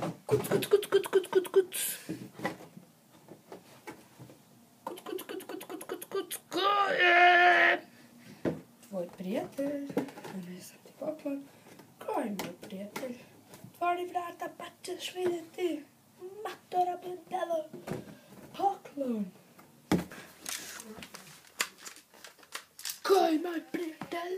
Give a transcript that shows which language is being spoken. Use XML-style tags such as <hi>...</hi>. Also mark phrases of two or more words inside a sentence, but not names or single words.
<bs>Kuc, kuc, kuc, kuc, kuc, kuc, kuc. Kuc, kuc, kuc, kuc, kuc, kuc, kuc. Ko je? Tvoj prijatelj. Donesam ti poklon. Ko je moj prijatelj? Otvori vrata pa ćeš vidjeti. Matora budalo. Poklon. Ko je moj prijatelj?</bs>